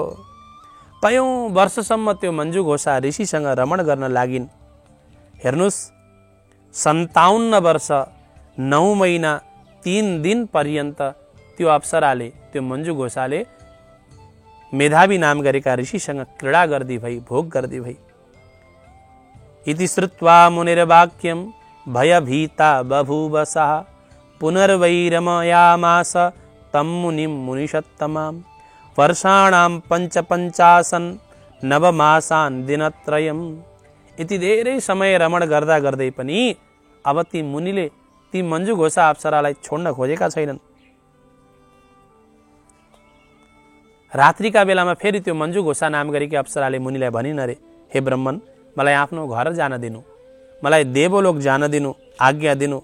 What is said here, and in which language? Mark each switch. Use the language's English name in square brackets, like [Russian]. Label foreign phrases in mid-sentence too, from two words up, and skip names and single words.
[Nepali] कयौं वर्षसम्म त्यो मञ्जु घोषा ऋषिसँग रमण गर्न लागिन्। हेर्नुहोस्, 57 वर्ष 9 महिना 3 दिन पर्यन्त त्यो अप्सराले, त्यो मञ्जु घोषाले मेधावी नाम गरेका ऋषिसँग क्रीडा गर्दी भई, भोग गर्दी भई। [Sanskrit] इति श्रुत्वा मुनिर्वाक्यं भयभीता बभूवसः पुनर्वैरमयामास तं मुनिं मुनिषत्तमां वर्षाणां 55 नवमासान् दिनत्रयम्। [Nepali] यति धेरै समय रमण गर्दा गर्दै पनि अब ती मुनिले ती मञ्जु घोषा अप्सरालाई छोड्न खोजेका छैनन्। रात्रिका बेलामा फेरि त्यो मञ्जु घोषा नाम गरेकी अप्सराले मुनिलाई भनिन् अरे, हे ब्रह्मन, मलाई आफ्नो घर जान दिनु, मलाई देवलोक जान दिनु, आज्ञा दिनु।